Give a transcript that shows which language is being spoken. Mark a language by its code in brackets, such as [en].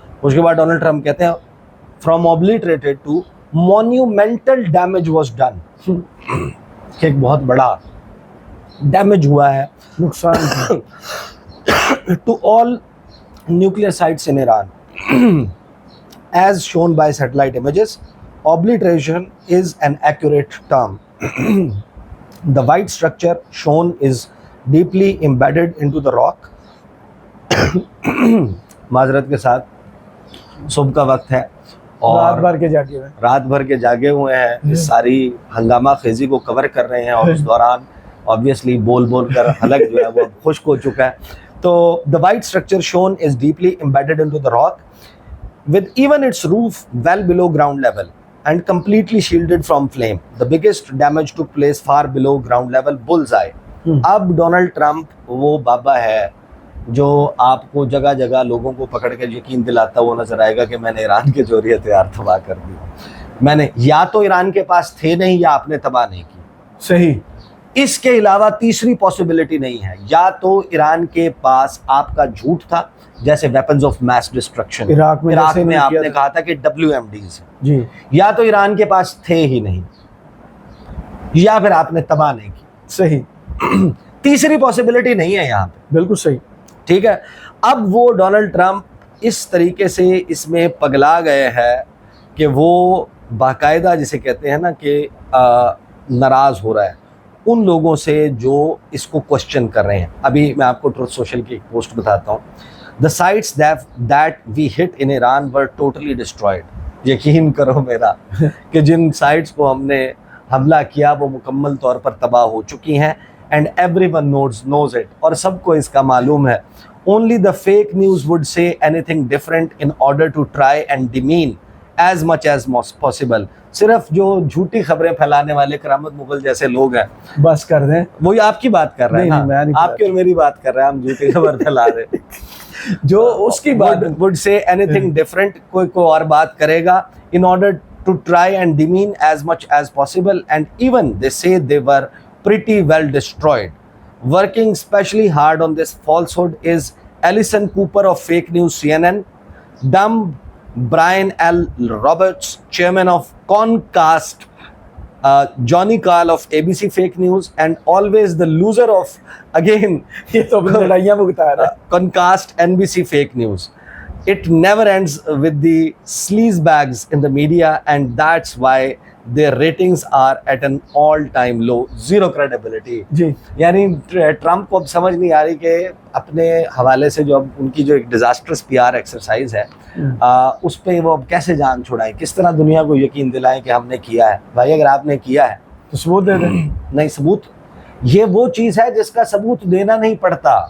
[ur] اس کے بعد Donald Trump کہتے ہیں [en] from obliterated to monumental damage was done, [ur] کہ ایک بہت بڑا ڈیمیج ہوا ہے, نقصان [en] To all nuclear sites in Iran as shown by satellite images. Obliteration is an accurate term. The white structure shown is deeply embedded into the rock. [ur] معذرت کے ساتھ صبح کا وقت ہے اور رات بھر کے جاگے ہوئے ہیں, اس ساری ہنگامہ خیزی کو کور کر رہے ہیں اور اس دوران obviously بول کر حلق جو ہے وہ خشک ہو چکا ہے. [en] تو the white structure shown is deeply embedded into the rock with even its roof well below ground level and completely shielded from flame. The biggest damage took place far below ground level. Bullseye. [ur] اب Donald Trump وہ بابا ہے جو آپ کو جگہ جگہ لوگوں کو پکڑ کے یقین دلاتا وہ نظر آئے گا کہ میں نے ایران کے جوہری ہتھیار تباہ کر دی. میں نے یا تو ایران کے پاس تھے نہیں یا آپ نے تباہ نہیں کی. صحیح. اس کے علاوہ تیسری پاسبلٹی نہیں ہے, یا تو ایران کے پاس آپ کا جھوٹ تھا جیسے [en] weapons of mass destruction [ur] Iraq میں آپ نے کہا تھا کہ WMDs جی, یا تو ایران کے پاس تھے ہی نہیں یا پھر آپ نے تباہ نہیں کی. صحیح. تیسری پاسبلٹی نہیں ہے یہاں پہ. بالکل صحیح. ٹھیک ہے. اب وہ ڈونلڈ ٹرمپ اس طریقے سے اس میں پگلا گئے ہے کہ وہ باقاعدہ جسے کہتے ہیں نا کہ ناراض ہو رہا ہے ان لوگوں سے جو اس کو کوشچن کر رہے ہیں. ابھی میں آپ کو ٹروتھ سوشل کی ایک پوسٹ بتاتا ہوں. [en] The sites that we hit in Iran were totally destroyed. [ur] یقین کرو میرا کہ جن سائٹس کو ہم نے حملہ کیا وہ مکمل طور پر تباہ ہو چکی ہیں. [en] and everyone knows it, [ur] اور سب کو اس کا معلوم ہے. [en] Only the fake news would say anything different in order to try and demean as much as possible. [ur] صرف جو جھوٹی خبریں پھیلانے والے کرامت مغل جیسے لوگ ہیں, بس کر دیں, وہی آپ کی بات کر رہے ہیں, آپ کی اور میری بات کر رہے ہیں, ہم جھوٹی خبر پھیلا رہے ہیں. جو اس کی بات [en] would say anything different, [ur] کوئی اور بات کرے گا, [en] in order to try and demean as much as possible. And even they say they were pretty well destroyed. Working especially hard on this falsehood is Alison Cooper of fake news CNN, dumb Brian L. Roberts, chairman of Concast, Johnny Carl of ABC fake news, and always the loser of, again, [ur] یہ تو لڑائیاں بتا رہا ہے, [en] Concast NBC fake news. It never ends with the sleazebags in the media, and that's why their ratings are at an all-time low. Zero credibility. [ur] جی, یعنی Trump کو اب سمجھ نہیں آ رہی کہ اپنے حوالے سے جو اب ان کی جو ایک ڈیزاسٹرس پی آر ایکسرسائز ہے اس پہ وہ اب کیسے جان چھڑائیں, کس طرح دنیا کو یقین دلائیں کہ ہم نے کیا ہے. بھائی اگر آپ نے کیا ہے تو ثبوت دے دیں. نہیں, ثبوت یہ وہ چیز ہے جس کا ثبوت دینا نہیں پڑتا,